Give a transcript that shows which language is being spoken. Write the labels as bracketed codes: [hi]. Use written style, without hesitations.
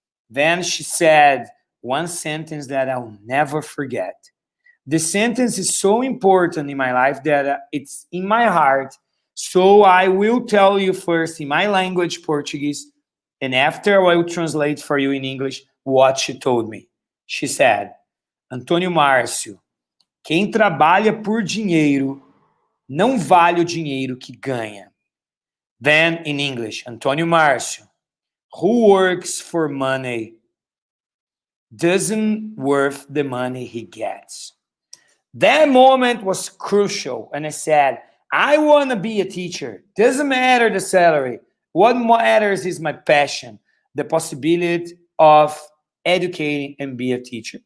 [en] Then she said one sentence that I'll never forget. The sentence is so important in my life that it's in my heart. So I will tell you first in my language, Portuguese, and after I will translate for you in English what she told me. She said, [pt] Antônio Marcio, quem trabalha por dinheiro não vale o dinheiro que ganha. [en] Then in English, Antônio Marcio, who works for money doesn't worth the money he gets. That moment was crucial. And I said, I want to be a teacher. Doesn't matter the salary. What matters is my passion, the possibility of educating and be a teacher.